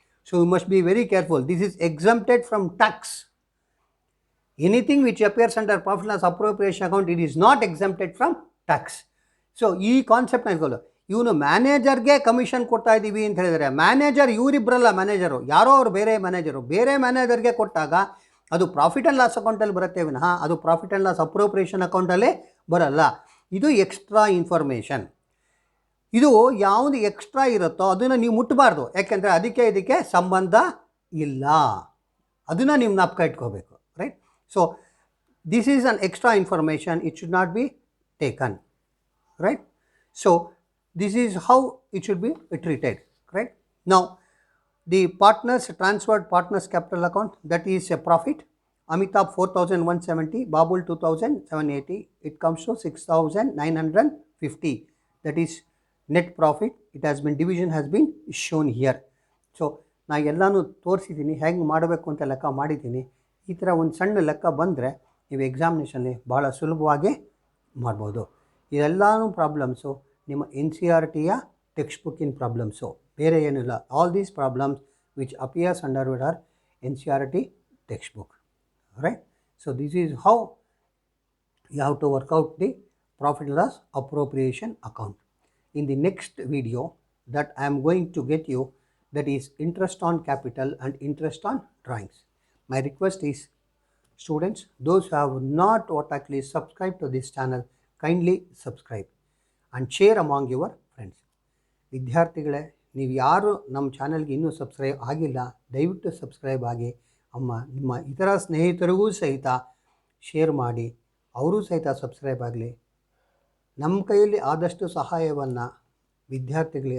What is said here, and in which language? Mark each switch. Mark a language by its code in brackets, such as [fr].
[en] So you must be very careful. This is exempted from tax. Anything which appears under profit loss appropriation account, it is not exempted from tax. [kn] So ಈ concept ಇಟ್ಕೊಳ್ಳಿ. ಇವನು ಮ್ಯಾನೇಜರ್ಗೆ commission ಕೊಡ್ತಾ ಇದ್ದೀವಿ ಅಂತ ಹೇಳಿದರೆ, manager ಇವರಿಬ್ಬರಲ್ಲ manager, ಯಾರೋ ಅವರು ಬೇರೆ ಮ್ಯಾನೇಜರ್ಗೆ ಕೊಟ್ಟಾಗ ಅದು ಪ್ರಾಫಿಟ್ ಆ್ಯಂಡ್ ಲಾಸ್ ಅಕೌಂಟಲ್ಲಿ ಬರುತ್ತೆ ವಿನಃ ಅದು ಪ್ರಾಫಿಟ್ ಆ್ಯಂಡ್ ಲಾಸ್ ಅಪ್ರೋಪ್ರಿಯೇಷನ್ ಅಕೌಂಟಲ್ಲೇ ಬರಲ್ಲ. ಇದು ಎಕ್ಸ್ಟ್ರಾ ಇನ್ಫಾರ್ಮೇಷನ್. ಇದು ಯಾವುದು ಎಕ್ಸ್ಟ್ರಾ ಇರುತ್ತೋ ಅದನ್ನು ನೀವು ಮುಟ್ಟಬಾರ್ದು. ಯಾಕೆಂದರೆ ಇದಕ್ಕೆ ಸಂಬಂಧ ಇಲ್ಲ. ಅದನ್ನು ನೀವು ಜ್ಞಾಪಕ ಇಟ್ಕೋಬೇಕು. Right. [en] So this is an extra information. It should not be taken. Right. So this is how it should be treated. Right. Now the partners transferred partners capital account, that is a profit. Amitabh 4,170, Babul 2,780. It comes to 6,950. That is net profit. It has been, division has been shown here. [kn] So ನಾ ಎಲ್ಲನೂ ತೋರಿಸಿದ್ದೀನಿ, ಹೇಗೆ ಮಾಡಬೇಕು ಅಂತ ಲೆಕ್ಕ ಮಾಡಿದ್ದೀನಿ. ಈ ಥರ ಒಂದು ಸಣ್ಣ ಲೆಕ್ಕ ಬಂದರೆ ನೀವು ಎಕ್ಸಾಮಿನೇಷನ್ಲಿ ಭಾಳ ಸುಲಭವಾಗಿ ಮಾಡ್ಬೋದು. ಇದೆಲ್ಲನೂ ಪ್ರಾಬ್ಲಮ್ಸು ನಿಮ್ಮ NCERTಯ ಟೆಕ್ಸ್ಟ್ ಬುಕ್ಕಿನ ಪ್ರಾಬ್ಲಮ್ಸು, ಬೇರೆ ಏನಿಲ್ಲ. [en] All these problems which appears under with NCERT text book. Right. So this is how you have to work out the profit and loss appropriation account. In the next video that I am going to get you, that is interest on capital and interest on drawings. My request is, students, those who have not at least subscribed to this channel, kindly subscribe and share among your friends. [kn] ವಿದ್ಯಾರ್ಥಿಗಳೇ, ನೀವು ಯಾರು ನಮ್ಮ ಚಾನಲ್ಗೆ ಇನ್ನೂ subscribe ಆಗಿಲ್ಲ, ದಯವಿಟ್ಟು subscribe ಆಗಿ ನಿಮ್ಮ ಇತರ ಸ್ನೇಹಿತರಿಗೂ ಸಹಿತ ಶೇರ್ ಮಾಡಿ, ಅವರು ಸಹಿತ ಸಬ್ಸ್ಕ್ರೈಬ್ ಆಗಲಿ. ನಮ್ಮ ಕೈಯಲ್ಲಿ ಆದಷ್ಟು ಸಹಾಯವನ್ನು ವಿದ್ಯಾರ್ಥಿಗಳಿಗೆ ಮಾಡಲು ಪ್ರಯತ್ನಿಸುತ್ತೇವೆ. ಧನ್ಯವಾದಗಳು.